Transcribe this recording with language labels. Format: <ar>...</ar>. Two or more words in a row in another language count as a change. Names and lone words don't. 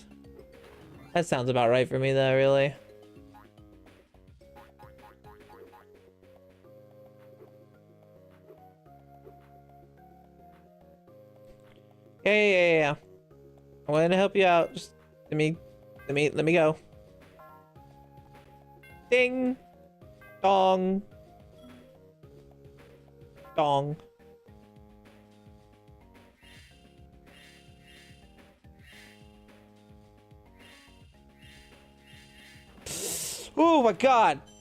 <en>That sounds about right for me though, really. Yeah. I'm going to help you out. Just let me go. Ding. Dong. Dong. Oh my god.</en>